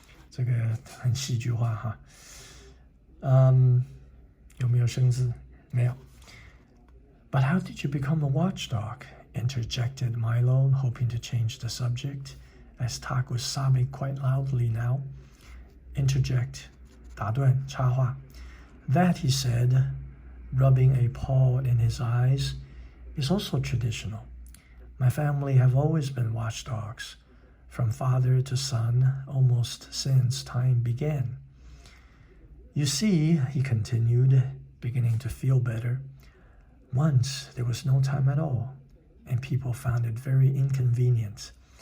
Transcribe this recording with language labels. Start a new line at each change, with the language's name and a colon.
Chinese: 这个很戏剧化哈。有没有生字？没有。
English: But how did you become a watchdog? Interjected Milo, hoping to change the subject, as Tuck was sobbing quite loudly now.
Chinese: Interject, 打断，插话。
English: That, he said, rubbing a paw in his eyes, is also traditional. My family have always been watchdogs, from father to son, almost since time began. You see, he continued, beginning to feel better, once there was no time at all, and people found it very inconvenient.